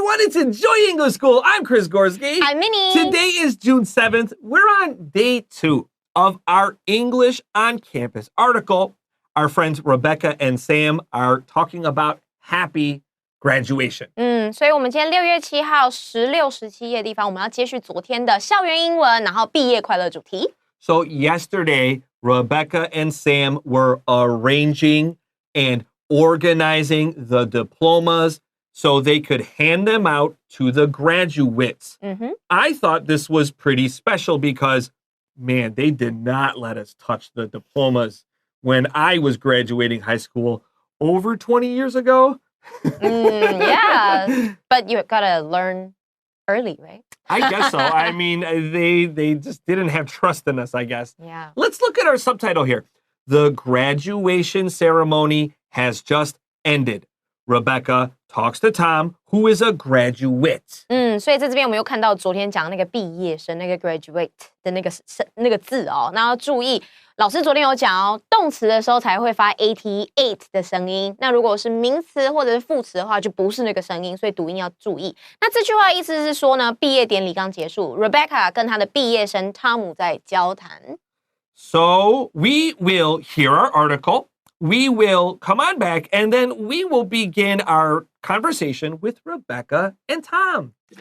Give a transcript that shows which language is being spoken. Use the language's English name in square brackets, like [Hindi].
[English] to Enjoy English School. I'm Chris Gorski. I'm Minnie. Today is June 7th. We're on day 2 of our English on Campus article. Our friends Rebecca and Sam are talking about happy graduation. [Chinese] 所以我们今天6月7号16、17页的地方，我们要接续昨天的校园英文，然后毕业快乐主题。 [English] So yesterday, Rebecca and Sam were arranging and organizing the diplomas so they could hand them out to the graduates. I thought this was pretty special because, man, they did not let us touch the diplomas when I was graduating high school over 20 years ago. Yeah, but you gotta learn early, right? I guess so. I mean, they just didn't have trust in us, I guess. Yeah. Let's look at our subtitle here. The graduation ceremony has just ended. Rebecca talks to Tom, who is a graduate. [Chinese] 所以在这边我们又看到昨天讲那个毕业生那个 graduate 的那个字哦，那要注意，老师昨天有讲哦，动词的时候才会发 at 的声音，那如果是名词或者是副词的话，就不是那个声音，所以读音要注意。那这句话的意思是说呢，毕业典礼刚结束 ，Rebecca 跟她的毕业生汤姆在交谈。 [English] So we will hear our article. We will come on back, and then we will begin our conversation with Rebecca and Tom.